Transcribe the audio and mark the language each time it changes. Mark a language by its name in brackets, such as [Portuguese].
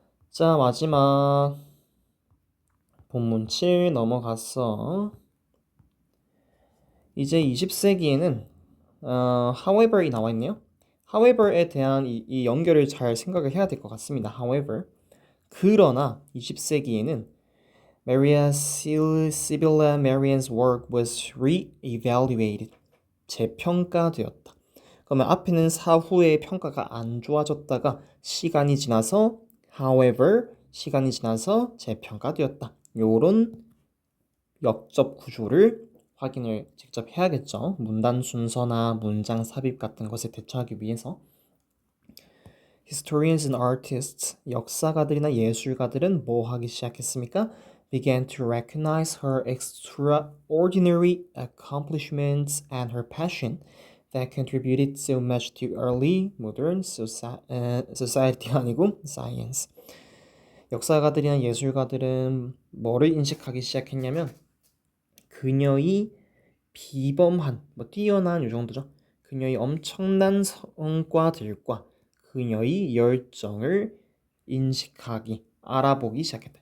[Korean] 자, 마지막 본문 7 넘어갔어. 이제 20세기에는 however이 나와 있네요. however에 대한 이 연결을 잘 생각을 해야 될 것 같습니다. however. 그러나 20세기에는 [English] Maria Sibylla Marian's work was re-evaluated. [Korean] 재평가되었다. 그러면 앞에는 사후에 평가가 안 좋아졌다가 시간이 지나서 however 시간이 지나서 재평가되었다. 요런 역접 구조를 확인을 직접 해야겠죠. 문단 순서나 문장 삽입 같은 것에 대처하기 위해서. [English] Historians and artists, [Korean] 역사가들이나 예술가들은 뭐 하기 시작했습니까? [English] Began to recognize her extraordinary accomplishments and her passion that contributed so much to early modern society [Korean] 아니고 [English] science. [Korean] 역사가들이나 예술가들은 뭐를 인식하기 시작했냐면 그녀의 비범한, 뛰어난 이 정도죠. 그녀의 엄청난 성과들과 그녀의 열정을 인식하기, 알아보기 시작했다.